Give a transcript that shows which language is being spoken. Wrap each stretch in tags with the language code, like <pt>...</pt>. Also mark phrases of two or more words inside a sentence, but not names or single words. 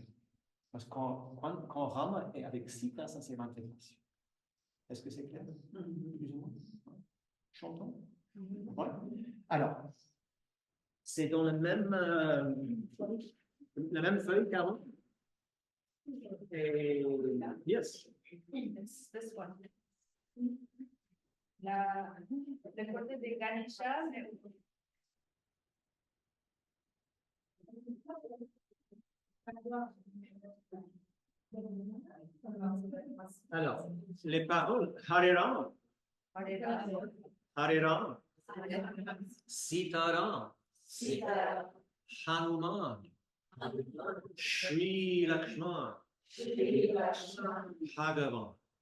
<fr>Parce que quand Rama est avec Sita, ça c'est l'intégration. Est-ce que c'est clair? Plus ou moins? Chantons? Ouais. Alors, c'est dans la même feuille qu'avant. Et yes.</fr> <en>It's this one.</en> <fr>Le côté de Ganesha, mais... Alors, les paroles,</fr> <sa>Hare Ram, Hare Ram, Sita Ram, Hanuman, Shri Lakshman, Bhagavan.</sa>